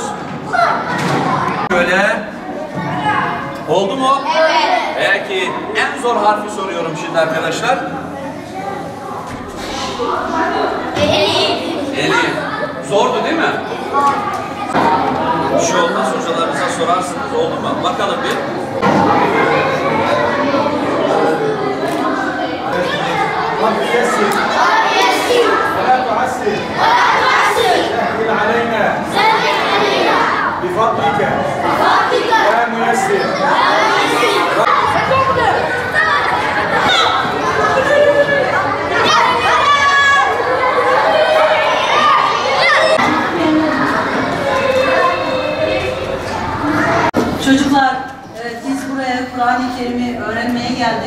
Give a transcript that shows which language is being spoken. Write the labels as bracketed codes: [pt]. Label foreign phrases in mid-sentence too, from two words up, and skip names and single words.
[tr] Böyle. Oldu mu? Evet. Peki en zor harfi soruyorum şimdi arkadaşlar. Elif. Zordu değil mi? Bir şey olmaz, hocalarınıza sorarsınız. Oldu mu? Bakalım bir. [ar] بفضلك يا ميسر [tr] Çocuklar, biz buraya Kur'an-ı Kerim'i öğrenmeye geldik.